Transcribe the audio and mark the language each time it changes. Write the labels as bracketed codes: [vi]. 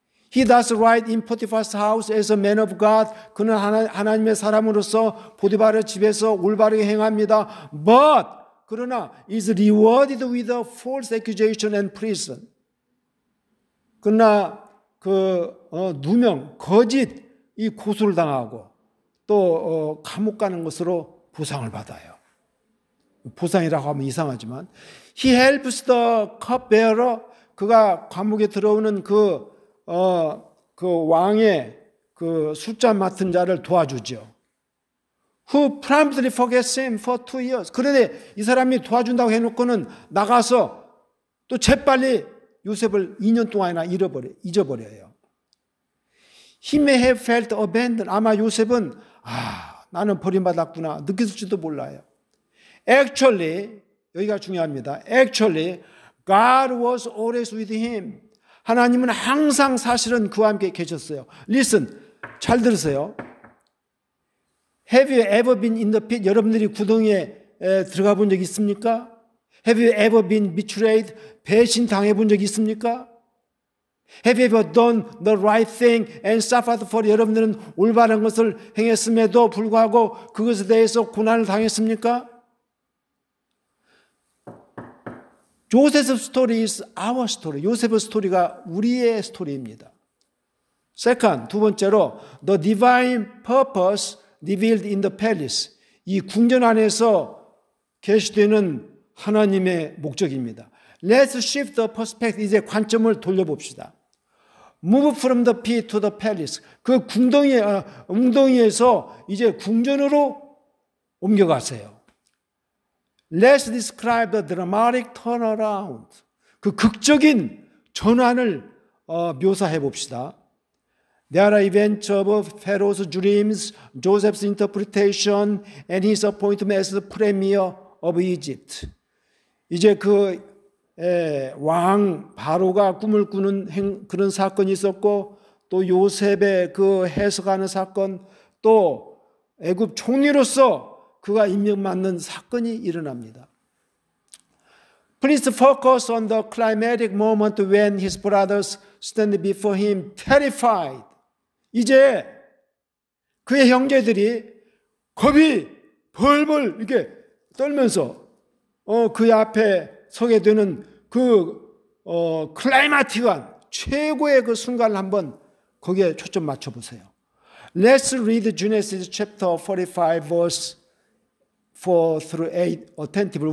[en] He does right in Potiphar's house as a man of God. [ko] 그는 하나님의 사람으로서 보디발의 집에서 올바르게 행합니다. [en] But [ko] 그러나 [en] is rewarded with a false accusation and prison. [ko] 그러나 누명, 거짓 이 고소를 당하고 또 감옥 가는 것으로 보상을 받아요. 보상이라고 하면 이상하지만 [en] he helps the cupbearer. [ko] 그가 감옥에 들어오는 그 왕의 그 숫자 맡은 자를 도와주죠. [en] Who promptly forgets him for 2 years. [ko] 그런데 이 사람이 도와준다고 해놓고는 나가서 또 재빨리 요셉을 2년 동안이나 잊어버려요. [en] He may have felt abandoned. [ko] 아마 요셉은 나는 버림받았구나 느꼈을지도 몰라요. [en] Actually, [ko] 여기가 중요합니다. [en] Actually, God was always with him. [ko] 하나님은 항상 사실은 그와 함께 계셨어요. [en] Listen, [ko] 잘 들으세요. [en] Have you ever been in the pit? [ko] 여러분들이 구덩이에 들어가 본 적 있습니까? [en] Have you ever been betrayed? [ko] 배신 당해 본 적 있습니까? [en] Have you ever done the right thing and suffered for it? [ko] 여러분들은 올바른 것을 행했음에도 불구하고 그것에 대해서 고난을 당했습니까? [en] Joseph's story is our story. [ko] 요셉의 스토리가 우리의 스토리입니다. [en] Second, [ko] 두 번째로 [en] the divine purpose revealed in the palace. [ko] 이 궁전 안에서 계시되는 하나님의 목적입니다. [en] Let's shift the perspective. [ko] 이제 관점을 돌려봅시다. [en] Move from the pit to the palace. [ko] 그 웅덩이에서 이제 궁전으로 옮겨가세요. [en] Let's describe the dramatic turnaround. [ko] 그 극적인 전환을 묘사해 봅시다. [en] There are events of Pharaoh's dreams, Joseph's interpretation, and his appointment as the premier of Egypt. [ko] 이제 그 왕 바로가 꿈을 꾸는 그런 사건이 있었고, 또 요셉의 그 해석하는 사건, 또 애굽 총리로서 그가 임명받는 사건이 일어납니다. [en] Please focus on the climatic moment when his brothers stand before him terrified. [ko] 이제 그의 형제들이 겁이 벌벌 이렇게 떨면서 그의 앞에 서게 되는 그 클라이마틱한 최고의 그 순간을 한번 거기에 초점 맞춰 보세요. [en] Let's read Genesis chapter 45 verse 4 through 8 attentively.